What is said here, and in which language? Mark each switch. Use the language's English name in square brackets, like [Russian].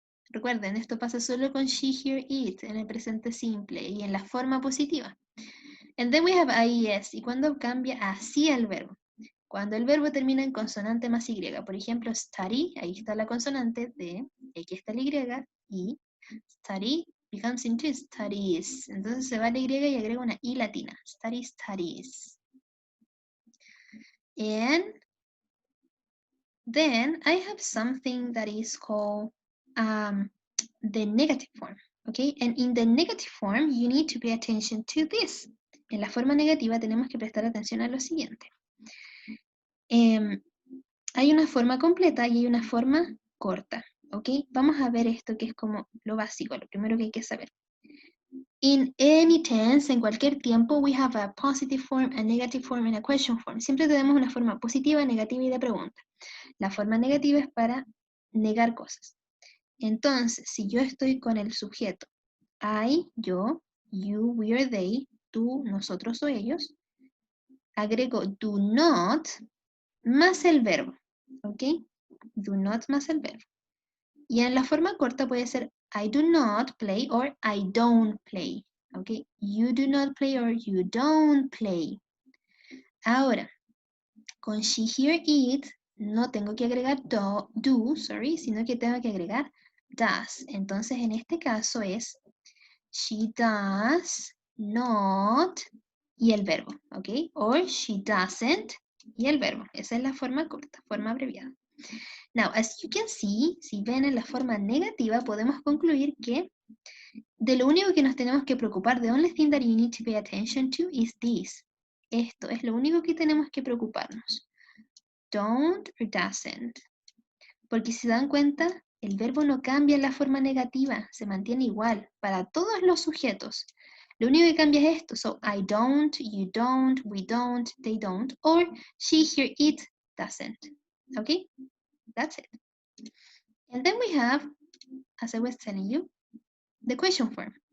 [Spanish] Recuerden, esto pasa solo con she, here, it, en el presente simple y en la forma positiva. [English] And then we have IES. [Spanish] ¿Y cuándo cambia así el verbo? Cuando el verbo termina en consonante más Y. Por ejemplo, study, ahí está la consonante de, aquí está la Y, y [English] study becomes into studies. [Spanish] Entonces se va la Y y agrega una I latina. Study, studies. [English] And then I have something that is called the negative form. Okay, and in the negative form, you need to pay attention to this. [Spanish] En la forma negativa tenemos que prestar atención a lo siguiente. Hay una forma completa y hay una forma corta, ¿ok? Vamos a ver esto que es como lo básico, lo primero que hay que saber. [English] In any tense, [Spanish] en cualquier tiempo, [English] we have a positive form, a negative form, and a question form. [Spanish] Siempre tenemos una forma positiva, negativa y de pregunta. La forma negativa es para negar cosas. Entonces, si yo estoy con el sujeto I, yo, you, we or they, tú, nosotros o ellos, agrego do not más el verbo, ¿ok? Do not más el verbo. Y en la forma corta puede ser I do not play or I don't play, ¿ok? [English] You do not play or you don't play. [Spanish] Ahora, con she, here, it, no tengo que agregar do, sino que tengo que agregar does. Entonces, en este caso es she does not y el verbo, ¿ok? Or she doesn't y el verbo. Esa es la forma corta, forma abreviada. [English] Now, as you can see, [Spanish] si ven en la forma negativa, podemos concluir que de lo único que nos tenemos que preocupar, [English] the only thing that you need to pay attention to is this. [Spanish] Esto es lo único que tenemos que preocuparnos. Don't or doesn't. Porque si se dan cuenta, el verbo no cambia en la forma negativa, se mantiene igual para todos los sujetos. Lo único que cambia es esto. [English] So, I don't, you don't, we don't, they don't, or she, here, it doesn't. Okay? That's it. And then we have, as I was telling you, the question form.